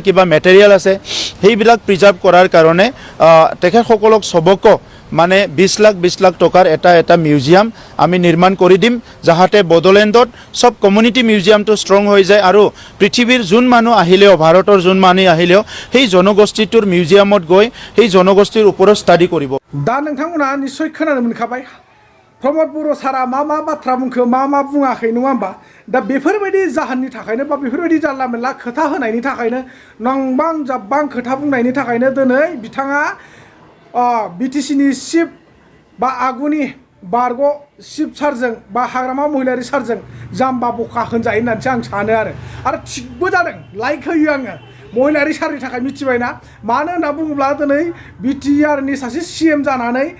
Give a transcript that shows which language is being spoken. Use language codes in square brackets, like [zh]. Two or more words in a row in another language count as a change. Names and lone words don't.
[as] কিবা মেটেৰিয়েল আছে সেইবিলাক প্ৰিজাৰ্ভ কৰাৰ কাৰণে তেখেতসকলক সবকো মানে 20 লাখ টকাৰ এটা মিউজিয়াম আমি নিৰ্মাণ কৰি দিম যাতে বড়োলেণ্ডত সব কমিউনিটি মিউজিয়ামটো ষ্ট্ৰং হৈ যায় আৰু পৃথিৱীৰ যোন মানুহ আহিলেও ভাৰতৰ যোন মানুহ আহিলেও সেই জনগোষ্ঠীটোৰ মিউজিয়ামত গৈ সেই জনগোষ্ঠীৰ ওপৰত ষ্টাডি কৰিব [brx] दा नोंथांमोना निस्सय खोनानो मोनखाबाय प्रमोद बर' सारा मा बाथ्रा बुंखो मा बुङाखै नङा होमबा दा बेफोरबायदि जाहोननि थाखायनो बा बेफोरबायदि जानला मेनला खोथा होनायनि थाखायनो नंबां जाब्बां खोथा बुंनायनि थाखायनो दिनै बिथाङा बिटिसिनि चिफ बा आगुनि बारग' चिफ सारजों बा हाग्रामा महिलारि सारजों जाम्बा बक्का होनजायो होननानैसो आं सानो आरो थिगबो जादों लाइक होयो आङो महिलारि सारनि थाखाय मिथिबायना मानो होनना बुङोब्ला दिनै बिटिआरनि सासे सिएम जानानै